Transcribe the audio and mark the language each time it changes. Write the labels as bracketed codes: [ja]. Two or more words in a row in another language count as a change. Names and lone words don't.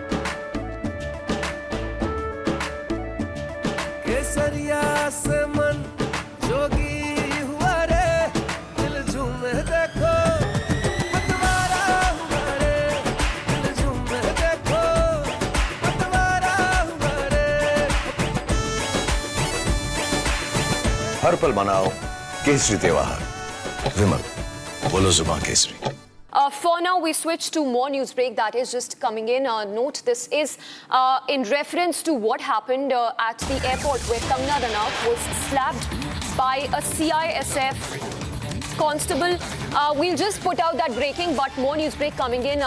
[hi] केसरिया से मन जोगी हुआ रे, दिल झूमे देखो पतवारा हुआ रे, दिल झूमे देखो पतवारा हुआ रे। हर पल मनाओ केसरी त्योहार। विमल, बोलो जुबान केसरी। [en] For now, we switch to more news break that is just coming in. Note this is in reference to what happened at the airport where Kangna Ranaut was slapped by a CISF constable. We'll just put out that breaking, but more news break coming in.